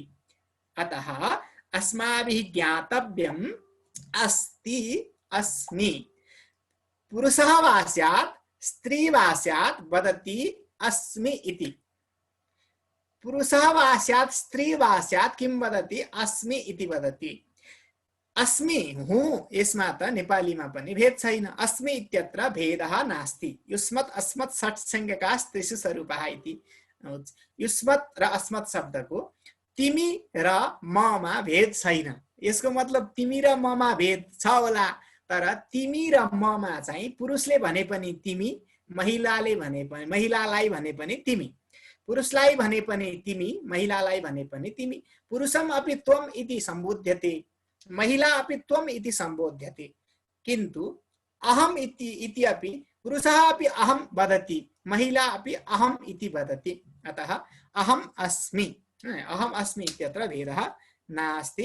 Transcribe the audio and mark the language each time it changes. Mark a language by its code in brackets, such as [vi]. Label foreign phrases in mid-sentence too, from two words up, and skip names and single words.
[sa] अतः अस्माभिः ज्ञातव्यम् अस्ति अस्मि। पुरुषः वा स्यात् स्त्री वा स्यात् वदति अस्मि इति। पुरुषः वा स्यात् स्त्री वा स्यात् किं वदति? अस्मि इति वदति। [ne] अस्मि हूँ यसमा त नेपालीमा पनि भेद छैन। [sa] अस्मि इत्यत्र भेदः नास्ति। युष्मत् अस्मत् षट् संज्ञकाः त्रिषु स्वरूपाः इति। [ne] युष्मत् र अस्मत् शब्दको तिमी र ममा भेद छैन। यसको मतलब तिमी र ममा भेद छ होला, तर तिमी र ममा चाहिँ पुरुषले भने पनि तिमी, महिलाले भने पनि, महिलालाई भने पनि तिमी, पुरुषलाई भने पनि तिमी, महिलालाई भने पनि तिमी। [sa] पुरुषम अपि त्वम इति सम्बोध्यते, महिला अपि त्वम इति सम्बोध्यते। किन्तु अहम इति अपि पुरुषः अपि अहम वदति, महिला अपि अहम इति वदति। अतः अहम अस्मि, अहम अस्मि इत्यत्र भेदः नास्ति।